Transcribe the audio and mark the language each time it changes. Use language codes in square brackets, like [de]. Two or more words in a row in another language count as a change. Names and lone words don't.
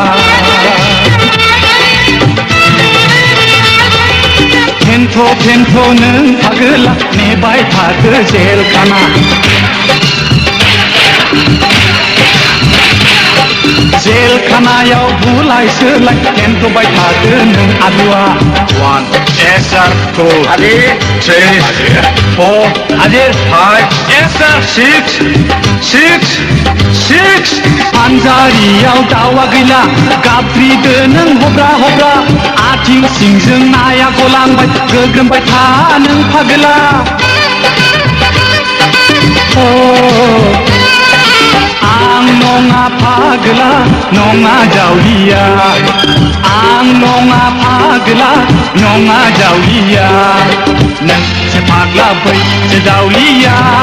[brx] फेन्थ' नों फाग्ला नेबाय थादो जेलखाना जेलखानायाव बुलाय सोलाय फेन्थ'बाय थादो नों आलुआ 1 [en] yes sir [brx] 2 3 4 5 [en] yes sir [brx] 6 फानजारियाव दावा गैला गाबज्रिदो नों हब्रा हब्रा आथिं सिंजों नाया गलांबाय गोग्रोमबाय था नों फाग्ला आं नङा फाग्ला नङा जावलिया आं नङा फाग्ला नङा जावलिया नोंसो फाग्ला बैसो जावलिया